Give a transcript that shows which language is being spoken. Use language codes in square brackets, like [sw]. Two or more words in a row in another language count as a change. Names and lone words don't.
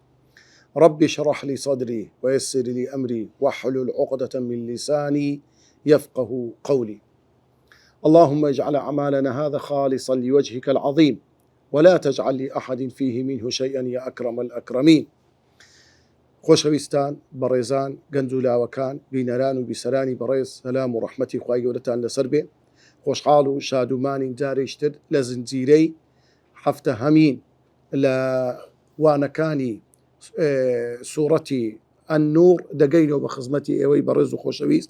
[ar] رب اشرح لي صدري ويسر لي أمري واحلل عقدة من لساني يفقه قولي. اللهم اجعل أعمالنا هذا خالصا لوجهك العظيم ولا تجعل لأحد فيه منه شيئا يا أكرم الأكرمين. [ckb] خۆشەویستان بەڕێزان گەنج و لاوەکان بینەران و بیسەرانی بەڕێز سەلام و ڕەحمەتی خوای گەورەتان لەسەر بێ. خۆشحاڵ و شادومانین جارێکتر لە زنجیرەی هەفتە هەمین لە وانەکانی سوورەتی ئەننوور دەگەینەوە بە خزمەتی ئێوەی بەڕێز و خۆشەویست.